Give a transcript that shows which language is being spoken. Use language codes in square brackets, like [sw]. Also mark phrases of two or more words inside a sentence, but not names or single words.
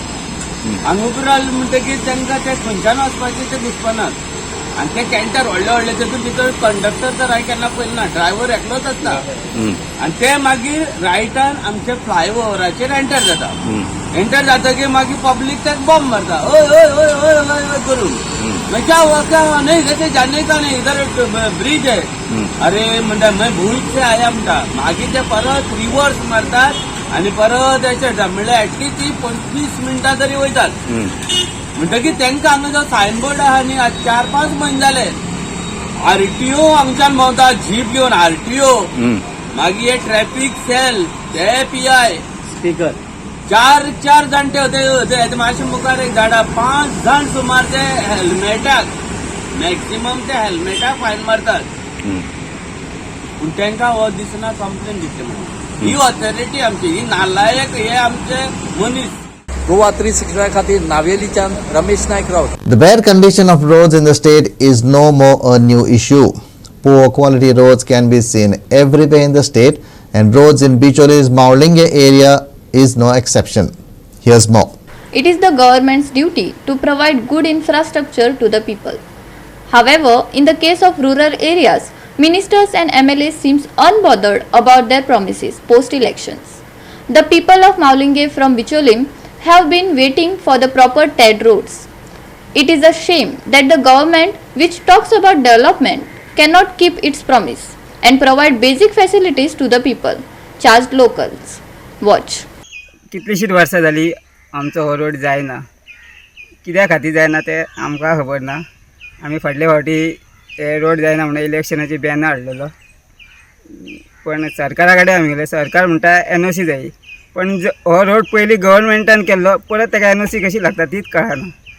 [kok] हांगा उबी रावले म्हणटकीर तांकां ते खंयच्यान वचपाचें ते दिसपानात आनी ते कॅन्टर व्हडले तेतून भितर कंडक्टर तर हांवें केन्ना पळयलो ना ड्रायव्हर एकलोच आसता आनी ते मागीर रायटान आमच्या फ्लायओव्हराचेर एंटर जातकीर मागीर पब्लीक ताका बॉम्ब मारता ओय ओय ओय ओय ओय करून [hi] क्या नहीं कहते जाने का नहीं इधर ब्रिज है अरे [kok] म्हणटा [hi] मैं भूल से आया [kok] म्हणटा मागीर ते परत रिवर्स मारतात आनी परत येता म्हणल्यार एटलीस्ट 25 मिनटां तरी वयतात. म्हणटकीर तांकां हांगा जो सायनबोर्ड आहा न्ही आज 4-5 म्हयने जाले RTO हांगच्यान भोंवता जीप घेवन RTO मागीर [en] traffic cell [kok] ते PI चार जाणटे होते मातशे मुखार एक झाडा 5 जाण सुमार ते हेल्मेटाक मॅक्सिमम ते हेल्मेटाक फायन मारतात पूण तांकां हो दिसना कंप्लेन दितले म्हणून ही ऑथॉरिटी आमची ही नालायक हे आमचे मनीस. गोवा 365 खातीर नावेलीच्यान रमेश नायक रावत. [en] The bad condition of roads in the state is no more a new issue. Poor quality roads can be seen everywhere in the state, and roads in Bicholi's Maulinge area is no exception. Here's more. It is the government's duty to provide good infrastructure to the people. However, in the case of rural areas, ministers and MLAs seems unbothered about their promises post-elections. The people of Maulinge from Bicholim have been waiting for the proper TED roads. It is a shame that the government, which talks about development, cannot keep its promise and provide basic facilities to the people, charged locals. Watch. [kok] कितलीशीच वर्सां जाली आमचो हो रोड जायना. कित्या खातीर जायना तें आमकां खबर ना. आमी फाटल्या फावटी हे रोड जायना म्हणून इलेक्शनाची बॅनर हाडलेलो पण सरकारा कडेन आमी गेले. सरकार म्हणटा NOC जाय पण हो रोड पयलीं गव्हर्मेंटान केल्लो परत ताका NOC कशी लागता तीच कळना.